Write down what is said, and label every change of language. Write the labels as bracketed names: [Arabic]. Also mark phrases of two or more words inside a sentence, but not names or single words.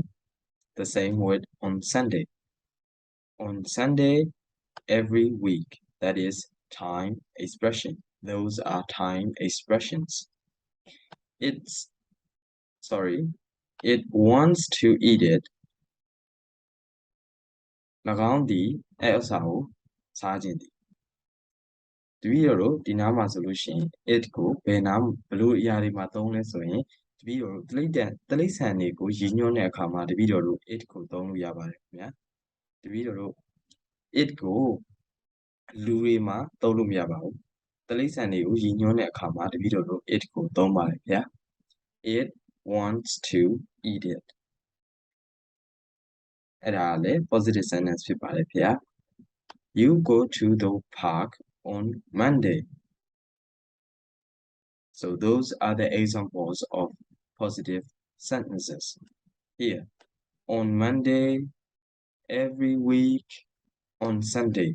[English] The same with on Sunday. On Sunday every week. That is time expression. Those are time expressions. It wants to eat it. [Burmese] ၎င်းသည်အဲ့ဥစ္စာကိုစားခြင်းသည်တပည့်တော်တို့ဒီနားမှာဆိုလို့ရှိရင် it ကိုဘယ်လိုအရာတွေ မှာသုံးလဲဆိုရင်တပည့်တော်တို့တိရစ္ဆာန်တွေကိုရည်ညွှန်းတဲ့အခါမှာတပည့်တော်တို့ it ကိုသုံးလို့ရပါတယ်ခင်ဗျာတပည့်တော်တို့ it ကိုလူတွေမှာသုံးလို့မရပါဘူးတိရစ္ဆာန်တွေကိုရည်ညွှန်းတဲ့အခါမှာတပည့်တော်တို့ it ကိုသုံးပါတယ်ဗျာ [English] It wants to eat it [Burmese] အဲ့ဒါလည်း [English] positive sentence [Burmese] ဖြစ်ပါတယ်ဗျာ [English] You go to the park on Monday. So those are the examples of positive sentences. Here, on Monday, every week, on Sunday.